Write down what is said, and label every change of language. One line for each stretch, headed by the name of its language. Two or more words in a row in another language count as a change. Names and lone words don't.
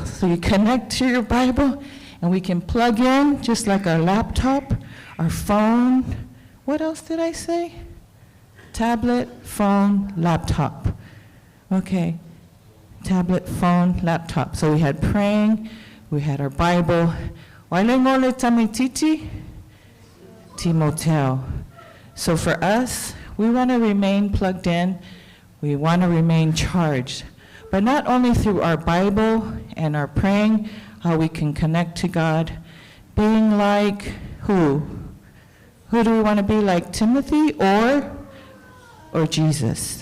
English: So you connect to your Bible, and we can plug in just like our laptop, our phone. What else did I say? Tablet, phone, laptop. Okay. Tablet, phone, laptop. So we had praying, we had our Bible. Wailengole tamititi, Timotel. So for us, we want to remain plugged in. We want to remain charged. But not only through our Bible and our praying, how we can connect to God, being like who? Who do we want to be like, Timothy or Jesus?